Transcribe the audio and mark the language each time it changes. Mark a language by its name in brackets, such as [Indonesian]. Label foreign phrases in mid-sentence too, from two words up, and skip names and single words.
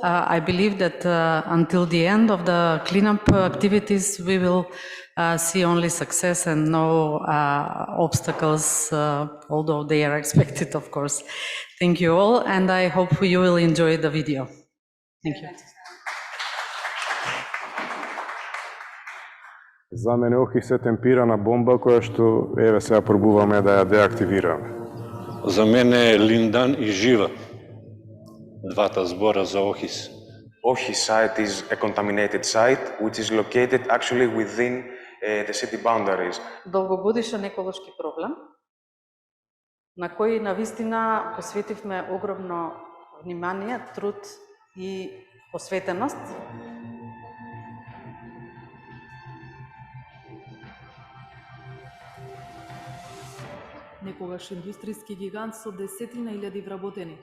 [English] I believe that until the end of the cleanup activities, we will see only success and no obstacles, although they are expected, of course. Thank you all, and I hope you will enjoy the video. Thank you. [Macedonian] За мене охис е темпирана бомба која што еве сега пробуваме да ја деактивираме. За мене е линдан и жива. Двата збора за охис. [English] Ohis site is a contaminated site, which is located actually within the city boundaries. [Macedonian] Долгогодишен еколошки проблем, на кој навистина посветивме огромно внимание, труд и посветеност. Некогаш индустријски гигант со десетина илјади вработени.